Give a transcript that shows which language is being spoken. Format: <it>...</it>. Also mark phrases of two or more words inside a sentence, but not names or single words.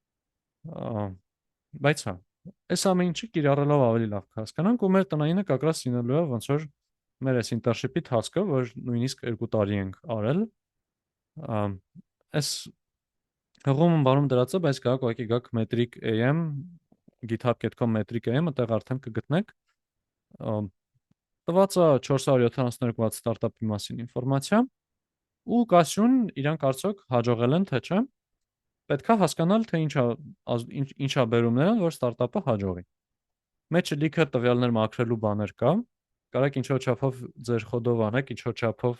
<hy>բայց հա այս ամեն ինչը կիրառելով ավելի լավ կհասկանանք ու մեր տնայինը կակրաս լինելու է ոնց որ մեր այս</hy> <en>internship-ի task-ը</en> <hy>որ նույնիսկ 2 տարի ենք արել այս հղում բանում դրած է բայց գաք ուղղակի գաք metric am github.com metric am այդտեղ արդեն կգտնեք տված է 472 ստարտափի մասին ինֆորմացիա ու կասյուն իրանք արդյոք հաջողել են թե չէ պետքա հասկանալ թե ինչա բերում նրան որ ստարտափը հաջողի մեջը լիքը տվյալներ մաքրելու բաներ կա կարեք ինչ որ չափով ձեր խոդով անեք ինչ որ չափով</hy>